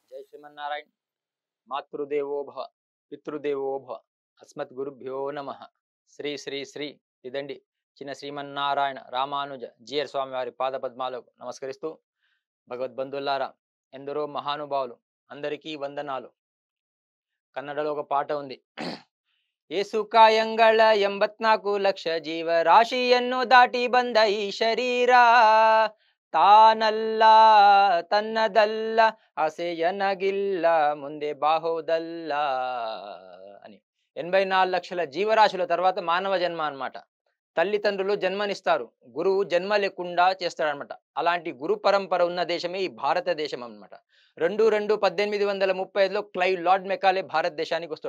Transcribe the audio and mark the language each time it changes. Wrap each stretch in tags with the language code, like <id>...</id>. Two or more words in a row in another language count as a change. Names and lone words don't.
<te>శ్రీమన్నారాయణ మాతృదేవో భవ పితృదేవో భవ అస్మత్ గురుభ్యో నమ శ్రీ శ్రీ శ్రీ ఇదండి చిన్న శ్రీమన్నారాయణ రామానుజ జిఆర్ స్వామి వారి పాదపద్మాలకు నమస్కరిస్తూ భగవద్బంధుల్లారా ఎందరో మహానుభావులు అందరికీ వందనాలు. కన్నడలో ఒక పాట ఉంది.</te> <kn>ಏಸು ಕಾಯಂಗಳ 84 ಲಕ್ಷ ಜೀವರಾಶಿಯನ್ನು ದಾಟಿ ಬಂದ ಈ ಶರೀರ ತಾನಲ್ಲ ತನ್ನದಲ್ಲ ಆಸೆಯನಗಿಲ್ಲ ಮುಂದೆ ಬಾಹೋದಲ್ಲ</kn> <te>అని 84 లక్షల జీవరాశుల తర్వాత మానవ జన్మ అన్నమాట. తల్లిదండ్రులు జన్మనిస్తారు, గురువు జన్మ లేకుండా చేస్తాడనమాట. అలాంటి గురు పరంపర ఉన్న దేశమే ఈ భారతదేశం అన్నమాట. 2/2/1835లో క్లైవ్ లార్డ్ మెకాలే భారతదేశానికి వస్తాడు.</te>